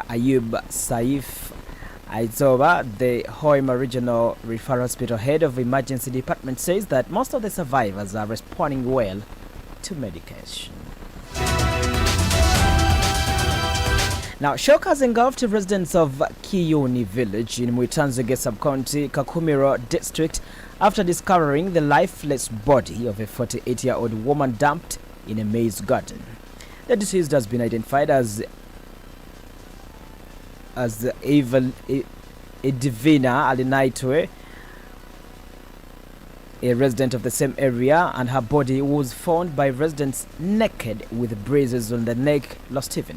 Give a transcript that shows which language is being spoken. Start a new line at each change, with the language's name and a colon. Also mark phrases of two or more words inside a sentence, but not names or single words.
English: Ayub Saif Aizoba, the Hoima Regional Referral Hospital head of emergency department, says that most of the survivors are responding well to medication. Now, shock has engulfed residents of Kiyoni village in Muitanzege sub-county, Kakumiro district, after discovering the lifeless body of a 48-year-old woman dumped in a maize garden. The deceased has been identified as Edivina Alinaitwe, a resident of the same area, and her body was found by residents naked with bruises on the neck last evening.